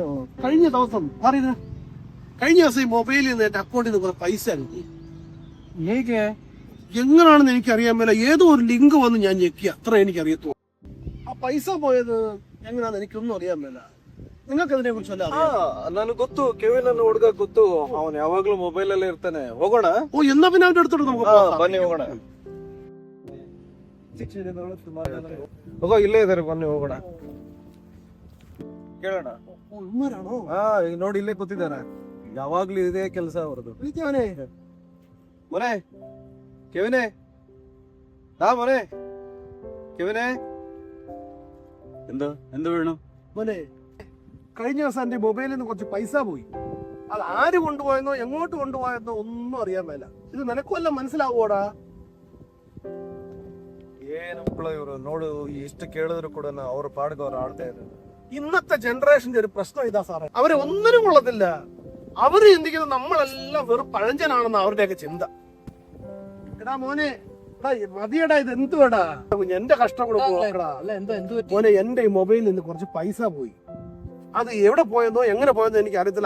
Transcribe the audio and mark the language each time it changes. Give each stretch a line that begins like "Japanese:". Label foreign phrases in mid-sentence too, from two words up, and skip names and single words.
Malayalam: കഴിഞ്ഞ ദിവസം ഈ മൊബൈലിൽ നിന്ന് എന്റെ അക്കൗണ്ടിൽ നിന്ന് കുറെ പൈസ കിട്ടി. എങ്ങനെയാണെന്ന് എനിക്കറിയാൻ മേല. ഏതോ ഒരു ലിങ്ക് വന്ന് ഞാൻ ഞെക്കി, അത്ര എനിക്കറിയത്തുള്ളൂ. ആ പൈസ പോയത് എങ്ങനെയാണെന്ന് എനിക്കൊന്നും അറിയാൻ മേല. നിങ്ങൾക്ക് അതിനെ കുറിച്ച്
Kannada: ನನಗೆ ಗೊತ್ತು, ಕೆವಿನ್ ಹುಡುಗ ಗೊತ್ತು, ಅವನು ಯಾವಾಗ್ಲೂ ಮೊಬೈಲ್ ಅಲ್ಲೇ ಇರ್ತಾನೆ. ಹೋಗೋಣ?
Malayalam: ഓ, എന്നാ പിന്നെ അവന്റെ അടുത്തോട്ട് നമുക്ക്
Kannada: ಬನ್ನಿ ಹೋಗೋಣ. ಹೋಗೋ, ಇಲ್ಲೇ ಇದಾರೆ, ಬನ್ನಿ ಹೋಗೋಣ. ಕೇಳೋಣ. ಇವ್ರಾಣೋ? ಹಾ ಈಗ ನೋಡಿ ಇಲ್ಲೇ ಕೂತಿದ್ದಾನೆ, ಯಾವಾಗ್ಲೂ ಇದೇ ಕೆಲಸ ಅವ್ರದ್ದು.
Malayalam: വിളിക്കാവനെ. മോനെ കെവിനെ, മോനെ കെവിനെ, എന്ത് വേണം? മോനെ, കഴിഞ്ഞ ദിവസം എന്റെ മൊബൈലിൽ നിന്ന് കുറച്ച് പൈസ പോയി. അത് ആര് കൊണ്ടുപോയെന്നോ എങ്ങോട്ട് കൊണ്ടുപോയെന്നോ ഒന്നും അറിയാൻ മേല. ഇത് നിനക്ക് വല്ലതും മനസ്സിലാവോടാ?
Kannada: ಏನಪ್ಪಳ ಇವರು ನೋಡು, ಎಷ್ಟು ಕೇಳಿದ್ರು ಕೂಡ ಅವ್ರ ಪಾಡ್ಗೆ ಅವ್ರು ಆಡ್ತಾ ಇದ್ದಾರೆ.
Malayalam: ഇന്നത്തെ ജനറേഷന്റെ ഒരു പ്രശ്നം ഇതാ സാറേ, അവരെ ഒന്നിനും കൊള്ളത്തില്ല. അവര് ചിന്തിക്കുന്നത് നമ്മളെല്ലാം വെറും പഴഞ്ചനാണെന്ന് അവരുടെയൊക്കെ ചിന്ത. എടാ മോനെ, എടാ മതിയടാ, ഇത് എന്തുവാടാ? എന്റെ കഷ്ടം കൂടെ പോക്കടാ. മോനെ, എന്റെ ഈ മൊബൈലിൽ നിന്ന് കുറച്ച് പൈസ പോയി. അത് എവിടെ പോയെന്നോ എങ്ങനെ പോയെന്നോ എനിക്ക് അറിയത്തില്ല.